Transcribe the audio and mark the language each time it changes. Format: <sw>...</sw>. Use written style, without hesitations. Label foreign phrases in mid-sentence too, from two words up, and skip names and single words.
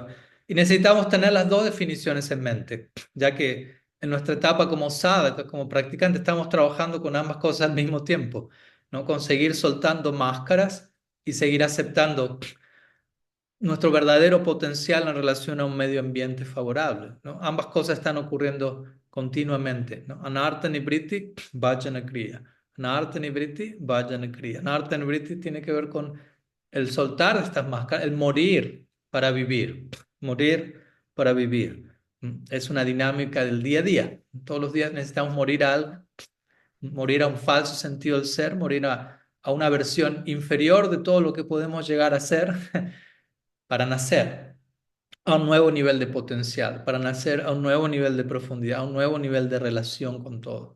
<es>Y necesitamos tener las dos definiciones en mente, ya que en nuestra etapa como sadhaka, como practicante, estamos trabajando con ambas cosas al mismo tiempo, ¿no? Conseguir soltando máscaras y seguir aceptando nuestro verdadero potencial en relación a un medio ambiente favorable, ¿no? Ambas cosas están ocurriendo continuamente, ¿no?</es> <sa>अनर्थ निवृत्ति, भजन क्रिया। अनर्थ निवृत्ति, भजन क्रिया. अनर्थ निवृत्ति</sa> <es>tiene que ver con el soltar estas máscaras, el morir para vivir, morir para vivir. Es una dinámica del día a día. Todos los días necesitamos morir a algo, morir a un falso sentido del ser, morir a una versión inferior de todo lo que podemos llegar a ser para nacer a un nuevo nivel de potencial, para nacer a un nuevo nivel de profundidad, a un nuevo nivel de relación con todo.</es>